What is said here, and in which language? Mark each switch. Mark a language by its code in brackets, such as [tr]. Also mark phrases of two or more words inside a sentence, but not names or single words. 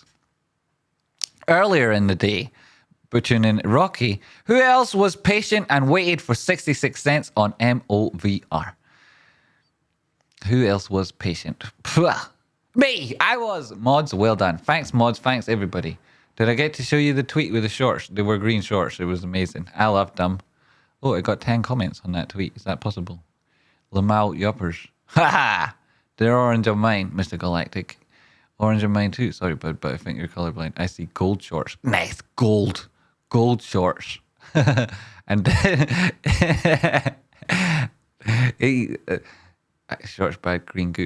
[en] Earlier in the day, but tuning in Rocky, who else was patient and waited for 66 cents on MOVR? Who else was patient? Me! I was! Mods, well done. Thanks, Mods. Thanks, everybody. Did I get to show you the tweet with the shorts? They were green shorts. It was amazing. I loved them. Oh, I got 10 comments on that tweet. Is that possible? Lamau Yuppers. Ha ha! They're orange on mine, Mr. Galactic. Orange on mine too. Sorry, bud, but I think you're colorblind. I see gold shorts. Nice. Gold shorts. And shorts bad, green good.